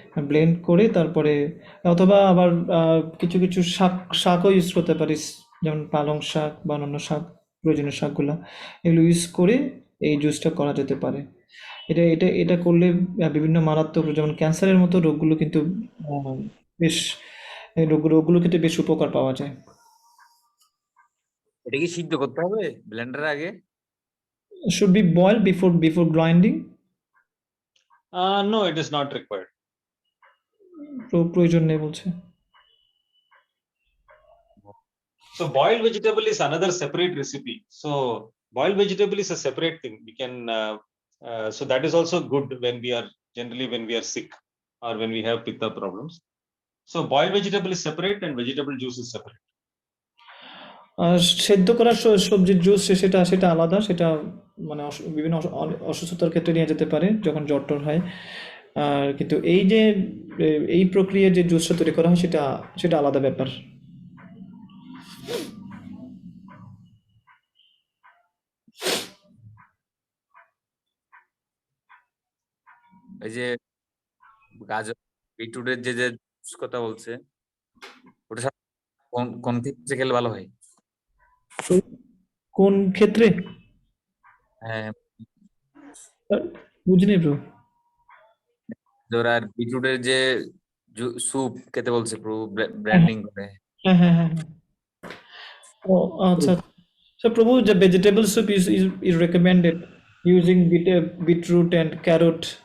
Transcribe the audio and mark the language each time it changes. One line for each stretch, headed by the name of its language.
Bangla: Blend করে তারপরে অথবা আবার কিছু শাকও ইউজ করতে পারিস, যেমন পালং শাক বা অন্যান্য শাক, প্রয়োজনীয় শাকগুলা এগুলো ইউজ করে এই জুসটা করা যেতে পারে। এটা করলে বিভিন্ন মারাত্মক যেমন ক্যান্সারের মতো রোগগুলো কিন্তু বেশ রোগগুলো কিন্তু বেশ উপকার পাওয়া যায়। এটা কি সিদ্ধ করতে হবে ব্লেন্ডারের আগে?
English: Should be boiled before grinding? No, it is not required.
Bangla: প্রয়োজন নেই বলছে।
English: So boiled vegetable is another separate recipe. So boiled vegetable is a separate thing. We can so that is also good when we are sick or when we have pitta problems. So boiled vegetable is separate and vegetable juice is separate.
Bangla: আর সেদ্ধ করা সবজির juice সেটা আলাদা, সেটা মানে বিভিন্ন অসুস্থতার ক্ষেত্রে নিয়ে যেতে পারে যখন জ্বর হয়। আর কিন্তু এই প্রক্রিয়ায় যে জুসটা তৈরি করা হয় সেটা আলাদা ব্যাপার। এই যে গাজর বিটরুটের যে জুস কথা বলছে, ওটা কোন ক্ষেত্রে খেলে ভালো হয়? কোন ক্ষেত্রে? হ্যাঁ, বুঝিনি ব্রো। আর বিটরুটের যে স্যুপ খেতে বলছে প্রভু ব্র্যান্ডিং করে। হ্যাঁ। ও আচ্ছা।
English: So Prabhu, the vegetable soup is recommended using beetroot and carrot,